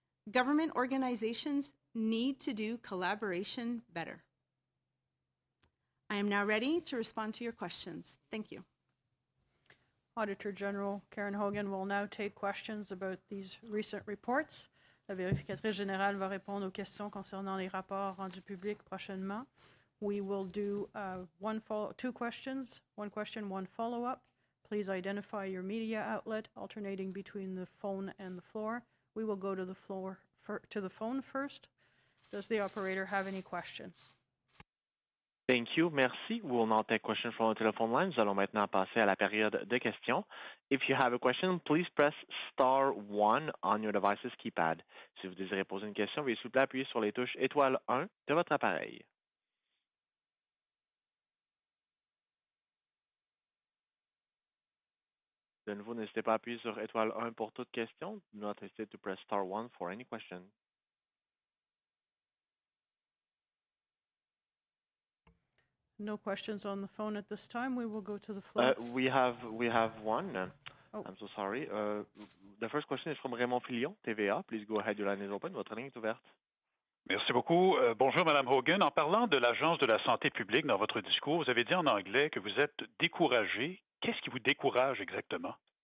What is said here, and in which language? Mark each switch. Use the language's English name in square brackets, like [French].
[English] Government organizations need to do collaboration better. I am now ready to respond to your questions. Thank you. Auditor General Karen Hogan will now take questions about these recent reports. [French] La vérificatrice générale va répondre aux questions concernant les rapports rendus publics prochainement. [English] We will do two questions, one question, one follow-up. Please identify your media outlet, alternating between the phone and the floor. We will go to the phone first. Does the operator have any questions? Thank you. [French] Merci. [English] We will now take questions from the telephone line. [French] Nous allons maintenant passer à la période de questions. [English] If you have a question, please press star 1 on your device's keypad. [French] Si vous désirez poser une question, veuillez s'il vous plaît appuyer sur les touches étoile 1 de votre appareil. De nouveau, n'hésitez pas à appuyer sur étoile 1 pour toute question. [English] Do not hesitate to press star 1 for any question. No questions on the phone at this time. We will go to the floor. We have one. Oh. I'm so sorry. The first question is from Raymond Filion, TVA. Please go ahead. Your line is open. [French] Votre ligne est ouverte. Merci beaucoup. Bonjour, Mme Hogan. En parlant de l'Agence de la santé publique dans votre discours, vous avez dit en anglais que vous êtes découragé. Qu'est-ce qui vous décourage exactement?